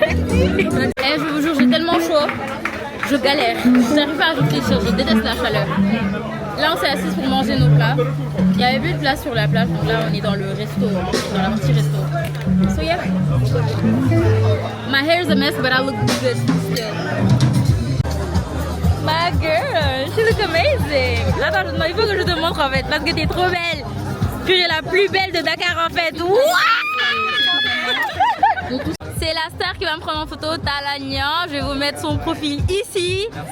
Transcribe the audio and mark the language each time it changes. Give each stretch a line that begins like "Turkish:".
French: Je vous jure, j'ai tellement chaud, je galère, je n'arrive pas à réfléchir, je déteste la chaleur. Là, on s'est assis pour manger nos plats. Il n'y avait plus de place sur la plage, donc là, on est dans le resto, dans la partie resto.
English: So yeah, my hair is a mess, but I look good still. My girl, she look amazing.
French: Attends, non, il faut que je te montre en fait, parce que t'es trop belle. Tu es la plus belle de Dakar en fait. Wow! C'est la star qui va me prendre en photo, Talagnan. Je vais vous mettre son profil ici.